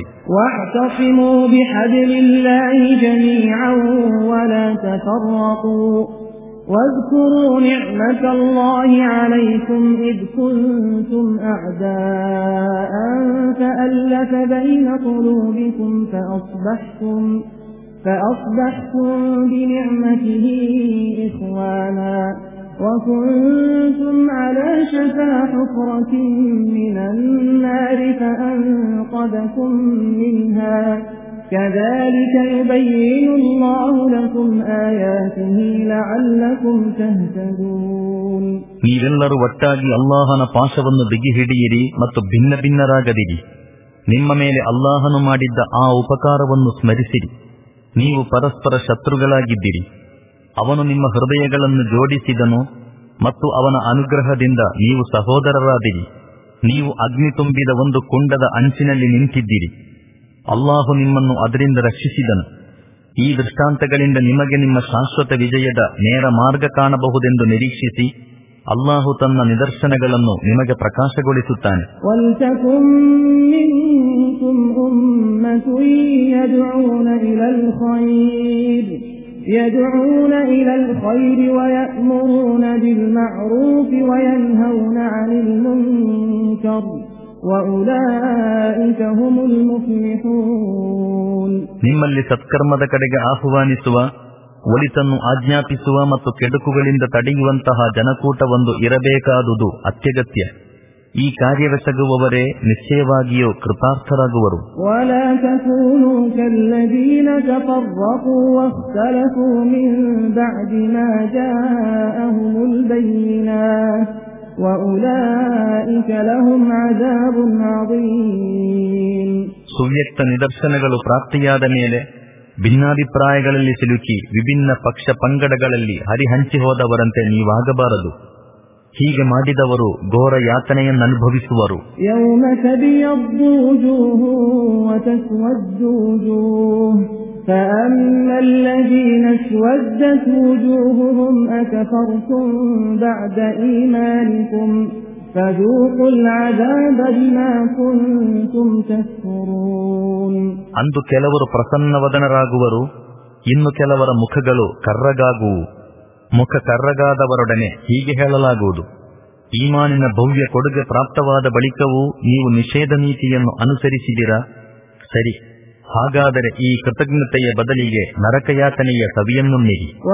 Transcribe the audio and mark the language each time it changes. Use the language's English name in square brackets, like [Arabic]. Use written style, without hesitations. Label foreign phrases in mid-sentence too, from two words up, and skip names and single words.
[Arabic] واعتصموا بحبل الله جميعا ولا تفرقوا واذكروا نعمة الله عليكم إذ كنتم أعداء فألف بين قلوبكم فأصبحتم بنعمته إخوانا وكنتم على شفا حفرة من النار فأنقذكم منها كذلك يبين الله لكم آياته لعلكم تهتدون. [Kannada] ನೀವೆಲ್ಲರೂ ಒಟ್ಟಾಗಿ ಅಲ್ಲಾಹನ ಪಾಶವನ್ನು ಬಿಗಿ ಹಿಡಿಯಿರಿ ಮತ್ತು ಭಿನ್ನ ಭಿನ್ನರಾಗದಿರಿ. ನಿಮ್ಮ ಮೇಲೆ ಅಲ್ಲಾಹನು ಮಾಡಿದ್ದ ಆ ಉಪಕಾರವನ್ನು ಸ್ಮರಿಸಿರಿ. ನೀವು ಪರಸ್ಪರ ಶತ್ರುಗಳಾಗಿದ್ದಿರಿ. ಅವನು ನಿಮ್ಮ ಹೃದಯಗಳನ್ನು ಜೋಡಿಸಿದನು ಮತ್ತು ಅವನ ಅನುಗ್ರಹದಿಂದ ನೀವು ಸಹೋದರರಾದಿರಿ. ನೀವು ಅಗ್ನಿ ತುಂಬಿದ ಒಂದು ಕುಂಡದ ಅಂಚಿನಲ್ಲಿ ನಿಂತಿದ್ದಿರಿ. ಅಲ್ಲಾಹು ನಿಮ್ಮನ್ನು ಅದರಿಂದ ರಕ್ಷಿಸಿದನು. ಈ ದೃಷ್ಟಾಂತಗಳಿಂದ ನಿಮಗೆ ನಿಮ್ಮ ಶಾಶ್ವತ ವಿಜಯದ ನೇರ ಮಾರ್ಗ ಕಾಣಬಹುದೆಂದು ನಿರೀಕ್ಷಿಸಿ ಅಲ್ಲಾಹು ತನ್ನ ನಿದರ್ಶನಗಳನ್ನು ನಿಮಗೆ ಪ್ರಕಾಶಗೊಳಿಸುತ್ತಾನೆ. [Arabic] يدعون إلى الخير ويأمرون بالمعروف وينهون عن المنكر وأولئك هم المفلحون. [Kannada] ನಿಮ್ಮಲ್ಲಿ ಸತ್ಕರ್ಮದ ಕಡೆಗೆ ಆಹ್ವಾನಿಸುವ, ಒಳಿತನ್ನು ಆಜ್ಞಾಪಿಸುವ ಮತ್ತು ಕೆಡುಕುಗಳಿಂದ ತಡೆಯುವಂತಹ ಜನಕೂಟವೊಂದು ಇರಬೇಕಾದುದು ಅತ್ಯಗತ್ಯ. ಈ ಕಾರ್ಯವೆಸಗುವವರೇ ನಿಶ್ಚಯವಾಗಿಯೂ ಕೃತಾರ್ಥರಾಗುವರು. [Arabic] ولا تكونوا كالذين تفرقوا واختلفوا من بعد ما جاءهم البينات وأولئك لهم عذاب عظيم. [Kannada] ಸುವ್ಯಕ್ತ ನಿದರ್ಶನಗಳು ಪ್ರಾಪ್ತಿಯಾದ ಮೇಲೆ ಭಿನ್ನಾಭಿಪ್ರಾಯಗಳಲ್ಲಿ ಸಿಲುಕಿ ವಿಭಿನ್ನ ಪಕ್ಷ ಪಂಗಡಗಳಲ್ಲಿ ಹರಿಹಂಚಿ ಹೋದವರಂತೆ ನೀವಾಗಬಾರದು. ಹೀಗೆ ಮಾಡಿದವರು ಘೋರ ಯಾತನೆಯನ್ನನುಭವಿಸುವರು. [Arabic] يوم تبيض وجوه وتسود وجوه فأما الذين اسودت وجوههم أكفرتم بعد إيمانكم فذوقوا العذاب بما كنتم تكفرون. [Kannada] ಅಂದು ಕೆಲವರು ಪ್ರಸನ್ನವದನರಾಗುವರು, ಇನ್ನು ಕೆಲವರ ಮುಖಗಳು ಕರ್ರಗಾಗುವು. ಮುಖ ಕರ್ರಗಾದವರೊಡನೆ ಹೀಗೆ ಹೇಳಲಾಗುವುದು, ಈಮಾನಿನ ಭವ್ಯ ಕೊಡುಗೆ ಪ್ರಾಪ್ತವಾದ ಬಳಿಕವೂ ನೀವು ನಿಷೇಧ ನೀತಿಯನ್ನು ಅನುಸರಿಸಿದಿರಾ? ಸರಿ, ಹಾಗಾದರೆ ಈ ಕೃತಜ್ಞತೆಯ ಬದಲಿಗೆ ನರಕಯಾತನೆಯ ಸವಿಯನ್ನುಣ್ಣಿರಿ.